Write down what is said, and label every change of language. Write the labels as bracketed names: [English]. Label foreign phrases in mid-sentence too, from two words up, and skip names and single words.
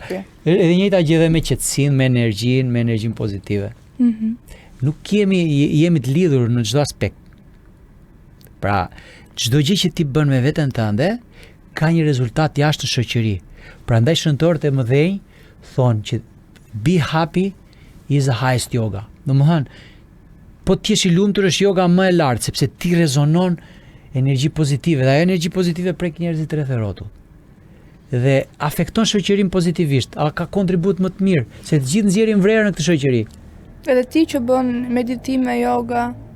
[Albanian] Edhe njëjta gjë edhe me qetësinë, me energjinë pozitive. Nuk jemi të lidhur në çdo aspekt. Pra, çdo gjë që ti bën me veten tënde ka një rezultat jashtë në shoqëri. Prandaj shëntorët e mëdhenj thonë që [English] be happy is the highest yoga. [Albanian] Domethënë, po ti je I lumtur është yoga më e lartë sepse ti rezonon energji pozitive dhe ajo energji pozitive prek njerëzit rreth e rrotull. Dhe afekton shoqërinë pozitivisht. A ka kontribut më të mirë se të gjithë nxjerrin vrerë në këtë shoqëri. Edhe ti që bën meditim me yoga.